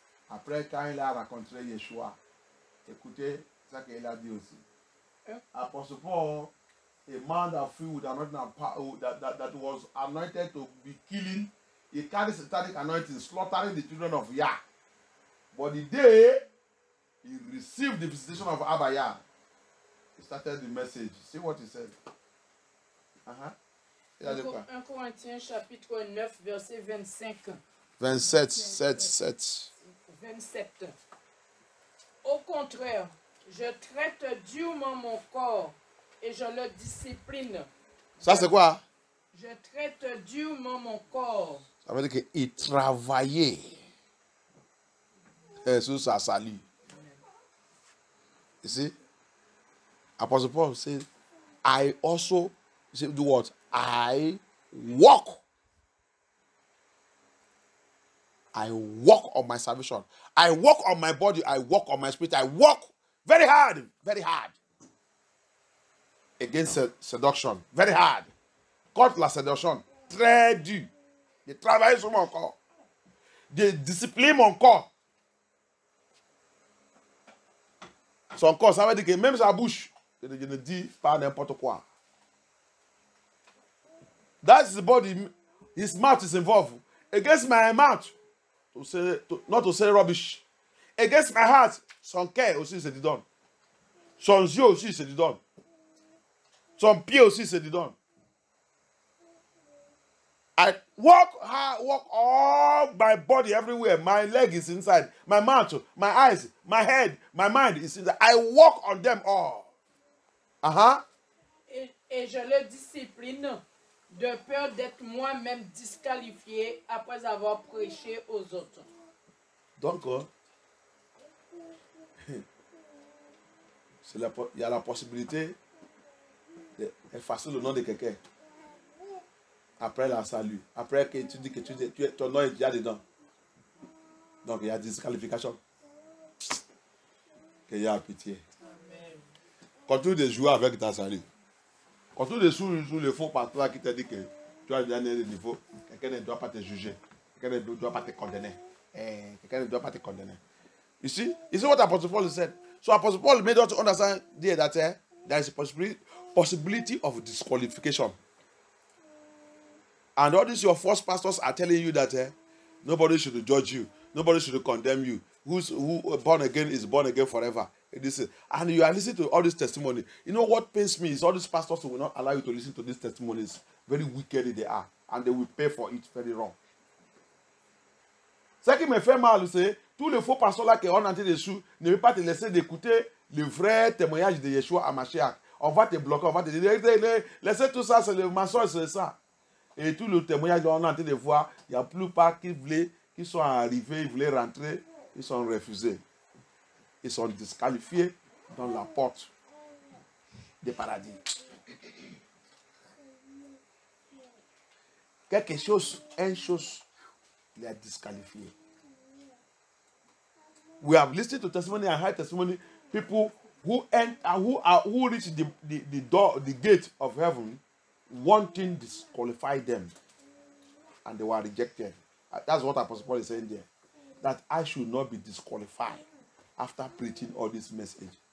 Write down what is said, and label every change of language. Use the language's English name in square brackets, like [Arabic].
[French] Après, quand il a rencontré Yeshua, écoutez ça qu'il a dit aussi. [English] Apostle Paul, a man that filled with anointing and power, that was anointed to be killing, he carried satanic anointing, slaughtering the children of Yah. But the day he received the visitation of Abba Yah, he started the message. See what he said. [French] 1 Corinthiens chapitre 9, verset 25. 27, 7. 27. Au contraire, je traite durement mon corps et je le discipline. Ça c'est quoi? Je traite durement mon corps. Ça veut dire qu'il travaillait sur sa salut. [English] You see? Apostle Paul said, I also do what? I walk. I walk on my salvation. I walk on my body. I walk on my spirit. I walk very hard against seduction. Very hard. [French] Contre la séduction. Très dur. Je travaille sur mon corps. Je discipline mon corps. Son corps, ça veut dire que même sa bouche, je ne dis pas n'importe quoi. [English] That's his body. His mouth is involved. Against my mouth, not to say rubbish. Against my heart, [French] son cœur aussi se dit donne. Son yeux aussi se dit donne. Son pied aussi se dit donne. [English] I walk all my body everywhere. My leg is inside. My mouth, my eyes, my head, my mind is inside. I walk on them all. [French] Et je le discipline de peur d'être moi-même disqualifié après avoir prêché aux autres. Donc, il y a la possibilité d'effacer le nom de quelqu'un. Après la salut. Après que tu dis que ton nom est déjà dedans. Donc il y a disqualification. Qu'il y a pitié. Amen. Continue de jouer avec ta salut. Continue de jouer sur le faux pasteur qui te dit que tu as le dernier niveau. Quelqu'un ne doit pas te juger. Quelqu'un ne doit pas te condamner. Quelqu'un ne doit pas te condamner. [English] You see what Apostle Paul said? So Apostle Paul made us understand there that there is a possibility of disqualification. And all these your false pastors are telling you that nobody should judge you. Nobody should condemn you. Who born again is born again forever. And you are listening to all this testimony. You know what pains me is all these pastors who will not allow you to listen to these testimonies. Very wicked they are. And they will pay for it very wrong. [French] Ce qui me fait mal, c'est tous les faux pasteurs là qui ont entré dessus ne veulent pas te laisser d'écouter le vrai témoignage de Yeshua à Mashiach. On va te bloquer, on va te dire, laissez tout ça, c'est le mensonge, c'est ça. Et tout le témoignage qu'on est en train de voir, il y a plupart qui sont arrivés, ils voulaient rentrer, ils sont refusés. Ils sont disqualifiés dans la porte des paradis. Une chose, il est disqualifié. [English] We have listened to testimony and heard testimony, people who reach the door, the gate of heaven, wanting to disqualify them, and they were rejected. That's what Apostle Paul is saying there. That I should not be disqualified after preaching all this message.